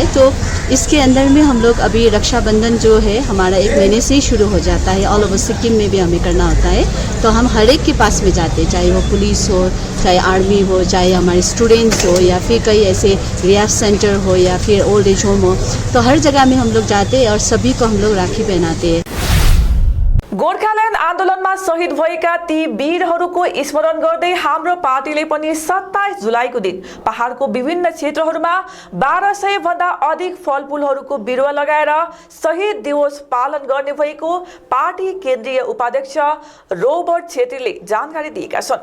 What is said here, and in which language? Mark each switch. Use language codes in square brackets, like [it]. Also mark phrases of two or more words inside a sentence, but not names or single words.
[hi] तो इसके अंदर में हम लोग अभी रक्षाबंधन जो है हमारा 1 महीने से ही शुरू हो जाता है, [en] all over [hi] सिक्किम में भी हमें करना होता है। तो हम हर एक के पास में जाते हैं, चाहे वो पुलिस हो, चाहे आर्मी हो, चाहे हमारे स्टूडेंट्स हो, या फिर कई ऐसे [en] rehab center [hi] हो, या फिर [en] old age home [hi] हो, तो हर जगह में हम लोग जाते हैं और सभी को हम लोग राखी पहनाते हैं। [ne] गोर्खाल्यान्ड आन्दोलनमा शहीद भएका ती वीरहरूको स्मरण गर्दै हाम्रो पार्टीले पनि 27 जुलाईको दिन पहाडको विभिन्न क्षेत्रहरूमा 1200 भन्दा अधिक फलफूलहरूको बिरुवा लगाएर शहीद दिवस पालन गर्ने भएको पार्टी केन्द्रीय उपाध्यक्ष रोबर्ट छेत्रीले जानकारी दिएका छन्।